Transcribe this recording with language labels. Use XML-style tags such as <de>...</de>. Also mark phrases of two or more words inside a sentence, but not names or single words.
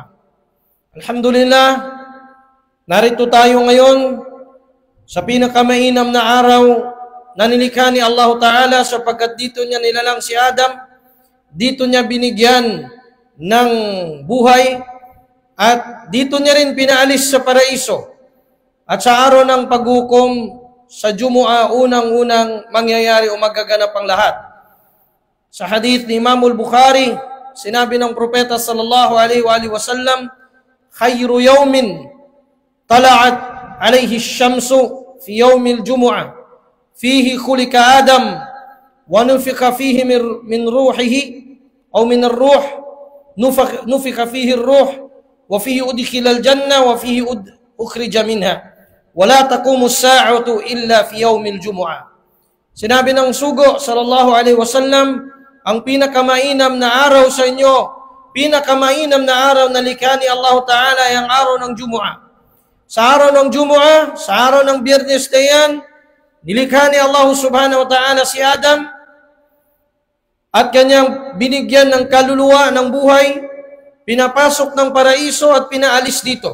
<tl>Alhamdulillah, narito tayo ngayon sa pinakamainam na araw na nilikha ni Allah Ta'ala sapagkat dito niya nilalang si Adam, dito niya binigyan ng buhay, at dito niya rin pinaalis sa paraiso. At sa araw ng paghukom sa Jumu'ah, unang-unang mangyayari o magaganap ang lahat. Sa hadith ni Imam al-Bukhari, sinabi ng propeta</tl> <ar>صلى الله عليه وسلم، خير يوم طلعت عليه الشمس في يوم الجمعة فيه خلق آدم ونفخ فيه من روحه أو من الروح نفخ فيه الروح وفيه أدخل الجنة وفيه أخرج منها ولا تقوم الساعة إلا في يوم الجمعة.</ar> <tl>Sinabi ng sugo</tl> <ar>صلى الله عليه وسلم,</ar> <tl>ang pinakamainam na araw sa inyo, pinakamainam na araw na likha ni Allah Ta'ala ay ang araw ng Jumu'ah. Sa araw ng Jumu'ah, sa araw ng Biyernes na yan, nilikha ni Allah</tl> <ar>سبحانه وتعالى</ar> <tl>si Adam at kanyang binigyan ng kaluluwa ng buhay, pinapasok ng paraiso at pinaalis dito.</tl>